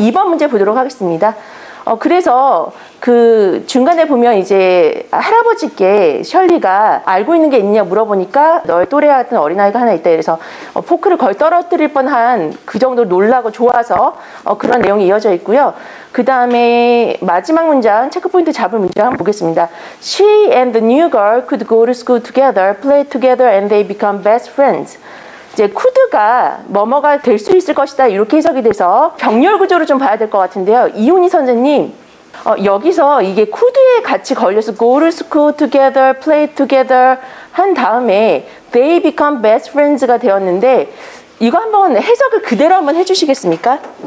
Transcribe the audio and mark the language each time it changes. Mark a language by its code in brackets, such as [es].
[ko] 2번 문제 보도록 하겠습니다. 그래서 그 중간에 보면 이제 할아버지께 셜리가 알고 있는 게 있냐 물어보니까 너의 또래 같은 어린아이가 하나 있다. 그래서 포크를 거의 떨어뜨릴 뻔한 그 정도로 놀라고 좋아서 그런 내용이 이어져 있고요. 그 다음에 마지막 문장, 체크포인트 잡을 문장 한번 보겠습니다. [en] She and the new girl could go to school together, play together, and they become best friends. [ko] 이제 could가 뭐뭐가 될 수 있을 것이다. 이렇게 해석이 돼서 병렬 구조로 좀 봐야 될 것 같은데요. 이훈희 선생님, 여기서 이게 could에 같이 걸려서 [en] go to school together, play together [ko] 한 다음에 [en] they become best friends [ko] 가 되었는데 이거 한번 해석을 그대로 한번 해주시겠습니까?